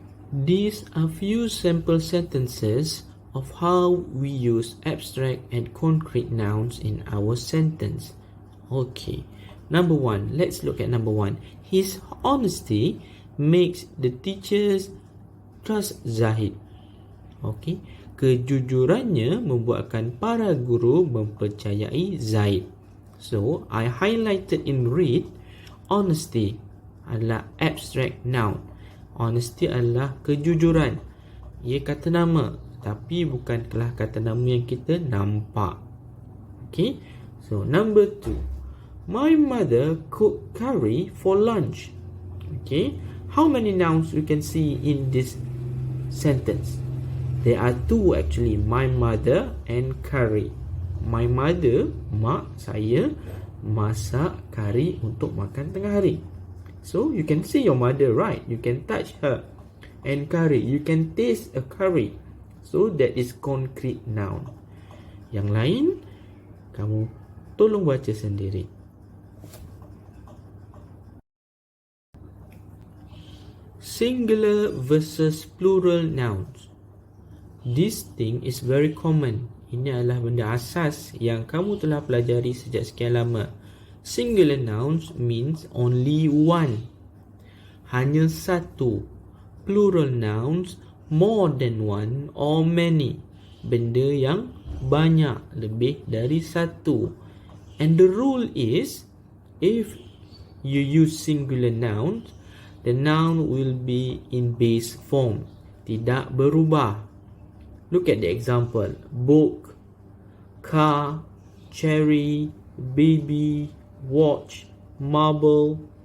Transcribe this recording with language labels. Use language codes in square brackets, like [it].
[en] These are few sample sentences of how we use abstract and concrete nouns in our sentence. Okay, number 1. Let's look at number 1. His honesty makes the teachers trust Zahid. [ms] Okay, kejujurannya membuatkan para guru mempercayai Zaid. [en] So, I highlighted in red, honesty adalah abstract noun. [ms] Honesty adalah kejujuran. Ia kata nama, tapi bukanlah kata nama yang kita nampak. [en] Okay, so number 2. My mother cooked curry for lunch. Okay, how many nouns you can see in this sentence? There are 2 actually, my mother and curry. My mother, [ms] mak saya, masak kari untuk makan tengah hari. [en] So you can see your mother, right? You can touch her. And curry, you can taste a curry. So that is concrete noun. [ms] Yang lain, kamu tolong baca sendiri. [en] Singular versus plural nouns. This thing is very common. [ms] Ini adalah benda asas yang kamu telah pelajari sejak sekian lama. [en] Singular nouns means only one. [ms] Hanya satu. [en] Plural nouns, more than one or many. [ms] Benda yang banyak, lebih dari satu. [en] And the rule is, if you use singular nouns, the noun will be in base form. [ms] Tidak berubah. [en] Look at the example. Book, car, cherry, baby, watch, marble.